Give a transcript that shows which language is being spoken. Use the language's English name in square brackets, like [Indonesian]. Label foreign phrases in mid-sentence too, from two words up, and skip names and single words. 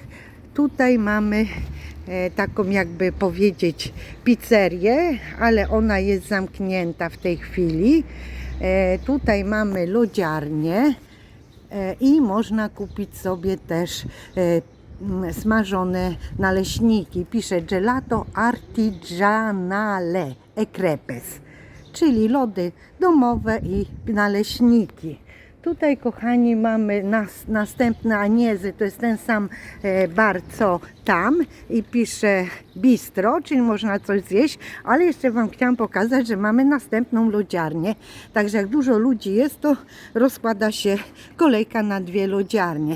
[Polish] Tutaj mamy taką, jakby powiedzieć, pizzerię, ale ona jest zamknięta w tej chwili. Tutaj mamy lodziarnię i można kupić sobie też smażone naleśniki. [Italian] Pisze gelato artigianale e crepes, [Polish] czyli lody domowe i naleśniki. Tutaj, kochani, mamy następne Agnezy, to jest ten sam bar co tam i pisze bistro, czyli można coś zjeść, ale jeszcze Wam chciałam pokazać, że mamy następną lodziarnię, także jak dużo ludzi jest, to rozkłada się kolejka na dwie lodziarnie.